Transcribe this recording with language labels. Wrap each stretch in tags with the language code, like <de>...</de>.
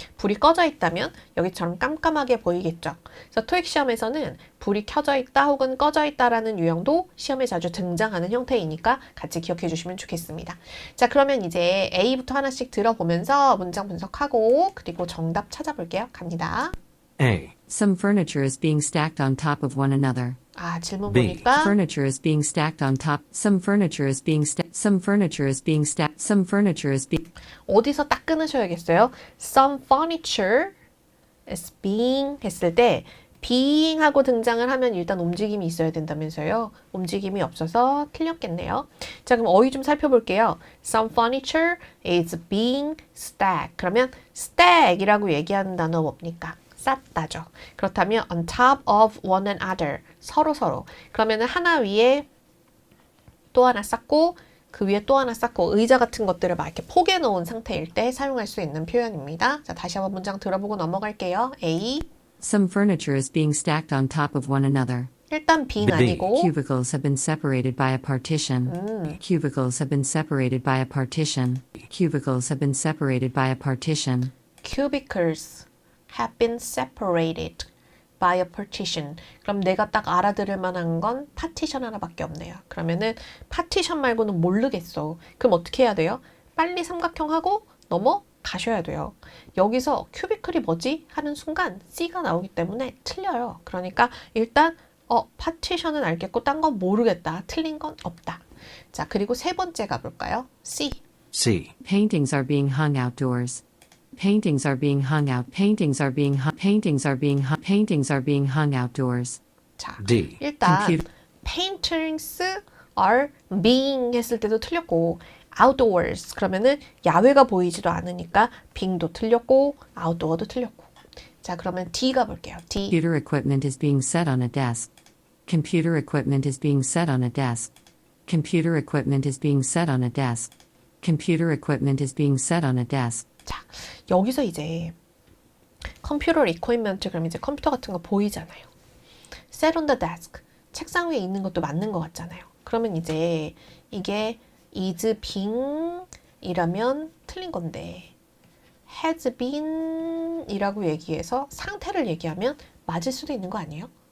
<ko>불이 꺼져 있다면 여기처럼 깜깜하게 보이겠죠. 그래서 토익 시험에서는 불이 켜져 있다 혹은 꺼져 있다라는 유형도 시험에 자주 등장하는 형태이니까 같이 기억해 주시면 좋겠습니다. 자, 그러면 이제 A부터 하나씩 들어보면서 문장 분석하고 그리고 정답 찾아볼게요. 갑니다.</ko> <en>A. Some furniture is being stacked on top of one another.</en> <ko>아, 질문</ko> <en>B.</en> <ko>보니까</ko> <en>Furniture is being stacked on top. Some furniture is being stacked. Some furniture is being stacked. Some furniture is being.</en> <ko>어디서 딱 끊으셔야겠어요.</ko> <en>Some furniture is being</en> <ko>했을 때 being 하고 등장을 하면 일단 움직임이 있어야 된다면서요. 움직임이 없어서 틀렸겠네요. 자, 그럼 어휘 좀 살펴볼게요.</ko> <en>Some furniture is being stacked.</en> <ko>그러면 stack이라고 얘기하는 단어 뭡니까? 쌓다죠. 그렇다면</ko> <en>on top of one another.</en> <ko>서로. 그러면은 하나 위에 또 하나 쌓고 그 위에 또 하나 쌓고 의자 같은 것들을 막 이렇게 포개 놓은 상태일 때 사용할 수 있는 표현입니다. 자, 다시 한번 문장 들어보고 넘어갈게요.</ko> <en>A. Some furniture is being stacked on top of one another.</en> <ko>일단 being</ko> <en>B.</en> <ko>아니고</ko> <en>Cubicles have been separated by a partition. Cubicles have been separated by a partition. Cubicles have been separated by a partition. cubicles have been separated by a partition.</en> <ko>그럼 내가 딱 알아들을 만한 건 파티션 하나밖에 없네요. 그러면은 파티션 말고는 모르겠어. 그럼 어떻게 해야 돼요? 빨리 삼각형하고 넘어가셔야 돼요. 여기서 큐비클이 뭐지? 하는 순간 C가 나오기 때문에 틀려요. 그러니까 일단 파티션은 알겠고 딴 건 모르겠다. 틀린 건 없다. 자, 그리고 세 번째 가볼까요?</ko> <en>C. C. Paintings are being hung outdoors. Paintings are being hung out. Paintings are being hung. Paintings are being hung. Paintings are being hung outdoors.</en> <ko>자,</ko> <en>D.</en> <ko>일단</ko> <en>paintings are being</en> <ko>했을 때도 틀렸고 outdoors 그러면은 야외가 보이지도 않으니까 being도 틀렸고 outdoor도 틀렸고. 자, 그러면 D 가볼게요. D.</ko> <en>Computer equipment is being set on a desk. Computer equipment is being set on a desk. Computer equipment is being set on a desk. Computer equipment is being set on a desk.</en> <ko>자, 여기서 이제 컴퓨터 equipment 그럼 이제 컴퓨터 같은 거 보이잖아요.</ko> <en>Set on the desk.</en> <ko>책상 위에 있는 것도 맞는 것 같잖아요. 그러면 이제 이게 is being 이라면 틀린 건데 has been 이라고 얘기해서 상태를 얘기하면 맞을 수도 있는 거 아니에요?</ko>